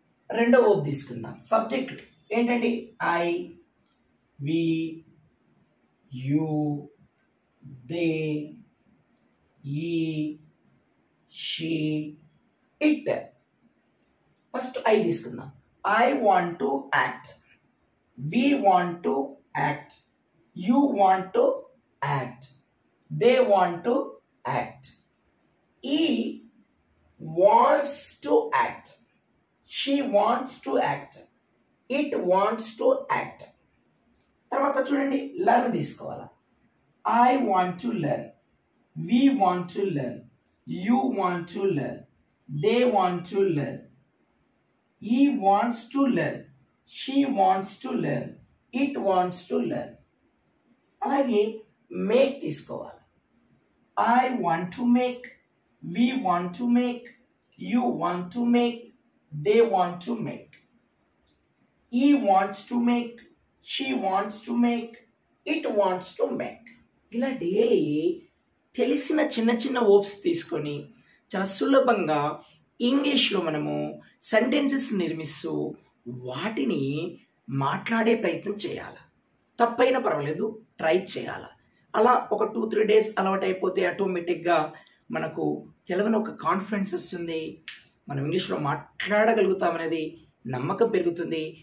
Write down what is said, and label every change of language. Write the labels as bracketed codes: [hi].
[te] రెండో వర్బ్ తీసుకుందాం. సబ్జెక్ట్ ఏంటండి? ఐ, వి, యూ, దే, ఈ, షీ, ఇట్. ఫస్ట్ ఐ తీసుకుందాం. [en] I want to act. we want to act, you want to act, they want to act. He wants to act, she wants to act, it wants to act. [te] తర్వాత చూడండి learn తీసుకోవాలా. [en] I want to learn, we want to learn, you want to learn, they want to learn, he wants to learn, she wants to learn, it wants to learn. [te] అలాగే make తీసుకోవాలి. [en] I want to make, we want to make, you want to make, they want to make, he wants to make, she wants to make, it wants to make. [te] ఇలా daily తెలిసిన చిన్న చిన్న verbs తీసుకొని చాలా సులభంగా ఇంగ్లీష్లో మనము సెంటెన్సెస్ నిర్మిస్తూ వాటిని మాట్లాడే ప్రయత్నం చేయాలి. తప్పైనా పర్వాలేదు, ట్రై చేయాలి. అలా ఒక 2-3 డేస్ అలవాటు అయిపోతే ఆటోమేటిక్గా మనకు తెలుగులో ఒక కాన్ఫిడెన్స్ వస్తుంది, మనం ఇంగ్లీష్లో మాట్లాడగలుగుతామనేది నమ్మకం పెరుగుతుంది.